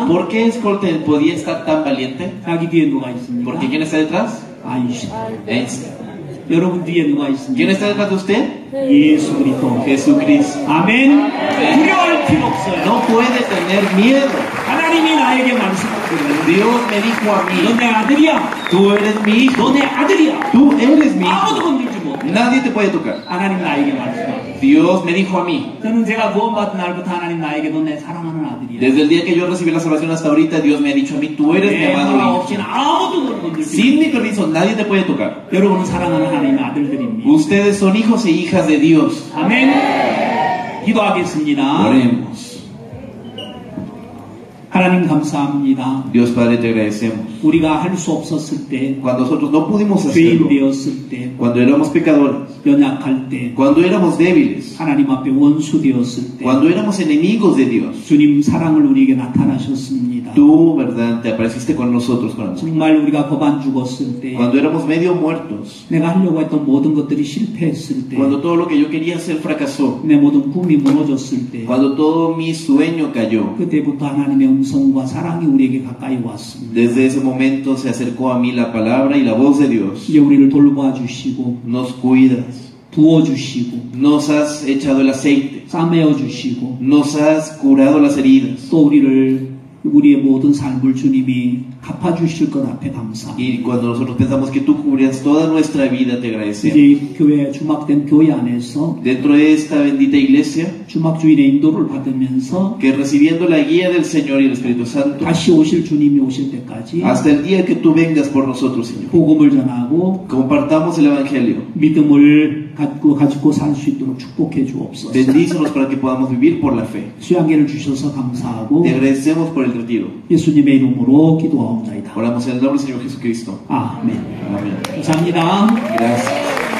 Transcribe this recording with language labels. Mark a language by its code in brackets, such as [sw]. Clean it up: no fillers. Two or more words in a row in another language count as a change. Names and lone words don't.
[es] ¿Por qué Scott podía estar tan valiente? [ko] 자기 뒤에 누가 있습니까? [es] Porque ¿quién está detrás? [ko] 아인슈타인. [es] Einstein. [ko] 여러분 뒤에 누가 [es] ¿Quién [ko] 있습니까? [es] está detrás de usted? [ko] 예수 그리스도. [es] Jesucristo. [ko] 아멘. 두려워할 필요 없어요. [es] No puede tener miedo. [ko] 하나님이 나에게 말씀하시거든요. [es] Dios me dijo a mí, [ko] 너 내 아들이야. [es] tú eres mi hijo, [ko] 너 내 아들이야. [es] tú eres mi [ko] 아무도 [es] hijo. [ko] 건들지 못해. [es] nadie te puede tocar. [ko] 하나님 나에게 말씀하셨어요. [es] Dios me dijo a mí, [ko] 저는 제가 구원받은 날부터 하나님 나에게 너 내 사랑하는 아들이야. [es] desde el día que yo recibí la salvación hasta ahorita, Dios me ha dicho a mí, tú eres mi [ko] 내 [es] amado [ko] 허락 [es] hijo. [ko] 없이는 아무도 너를 건들 수 [es] Sin [ko] 없어. [es] mi permiso, nadie te puede tocar. [ko] 여러분은 사랑하는 하나님의 아들들입니다. [es] Ustedes son hijos e hijas de Dios. [ko] 아멘. 기도하겠습니다. [es] Oremos. [ko] 하나님 감사합니다. [es] Dios Padre, te agradecemos. [ko] 우리가 할 수 없었을 때, [es] Cuando nosotros no pudimos [ko] 죄인 [es] hacerlo, [ko] 되었을 때, [es] cuando éramos pecadores, [ko] 연약할 때, [es] cuando éramos débiles, [ko] 하나님 앞에 원수 되었을 때, [es] cuando éramos enemigos de Dios, [ko] 주님 사랑을 우리에게 나타나셨습니다. [es] tú, verdad, te apareciste con nosotros con amor. [ko] 정말 우리가 거반 죽었을 때, [es] Cuando éramos medio muertos, [ko] 내가 하려고 했던 모든 것들이 실패했을 때, [es] cuando todo lo que yo quería hacer fracasó, [ko] 내 모든 꿈이 무너졌을 때, [es] cuando todo mi sueño cayó, [ko] 그때부터 하나님의 음성과 사랑이 우리에게 가까이 왔습니다. [es] desde ese momento se acercó a mí la palabra y la voz de Dios. [ko] 이제 우리를 돌봐 주시고, [es] Nos cuidas, [ko] 부어 주시고, [es] nos has echado el aceite, [ko] 싸매어 주시고, [es] nos has curado las heridas. [ko] 또 우리의 모든 삶을 주님이 갚아주실 것 앞에 감사합니다. [es] Y cuando nosotros pensamos que tú cubrías toda nuestra vida, te agradecemos. [ko] 이제 교회 주막된 교회 안에서 [es] Dentro de esta bendita iglesia, [ko] 주막 주인의 인도를 받으면서 [es] que recibiendo la guía del Señor y el Espíritu Santo, [ko] 다시 오실 주님이 오실 때까지 [es] hasta el día que tú vengas por nosotros, Señor, [ko] 복음을 전하고 [es] compartamos el Evangelio. [ko] 믿음을 가지고 살 수 있도록 축복해 주옵소서. [es] Bendícenos para que podamos vivir por la fe. [ko] 수양계를 주셔서 감사하고 [es] Te agradecemos por el retiro. [ko] 예수님의 이름으로 기도하옵나이다. [es] Oramos en el nombre del Señor Jesucristo. [ko] 아멘. [es] Amén. [ko] 감사합니다. [es] Gracias.